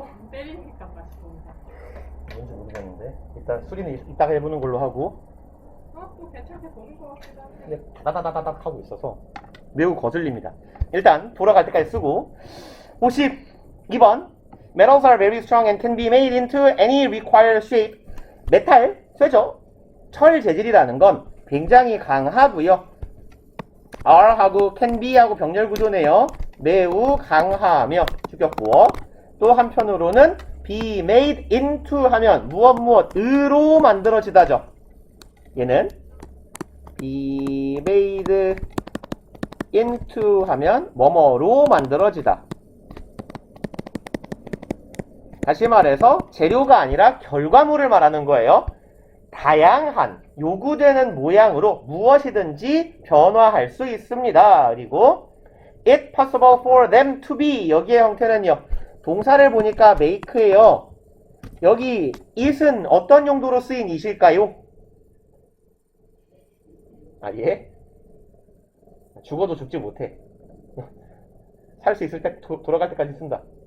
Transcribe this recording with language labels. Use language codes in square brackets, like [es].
[ko] 때리니까 맛있습니다. 뭔지 모르겠는데. 일단 수리는 이따가 해보는 걸로 하고. 또 괜찮게 보는 것 같기도 한데. 근데 다다다다닥 하고 있어서 매우 거슬립니다. 일단 돌아갈 때까지 쓰고. [en] 52번 Metals are very strong and can be made into any required shape. [ko] 메탈, 쇠죠. 철 재질이라는 건 굉장히 강하고요. R하고 can be하고 병렬 구조네요. 매우 강하며 주격구어. 또 한편으로는 be made into 하면 무엇으로 만들어지다죠. 얘는 be made into 하면 뭐뭐로 만들어지다. 다시 말해서 재료가 아니라 결과물을 말하는 거예요. 다양한 요구되는 모양으로 무엇이든지 변화할 수 있습니다. 그리고 [en] it possible for them to be [ko] 여기의 형태는요. 동사를 보니까 make예요. 여기 it은 어떤 용도로 쓰인 it일까요? 아 예? 죽어도 죽지 못해. 살 수 있을 때 돌아갈 때까지 쓴다.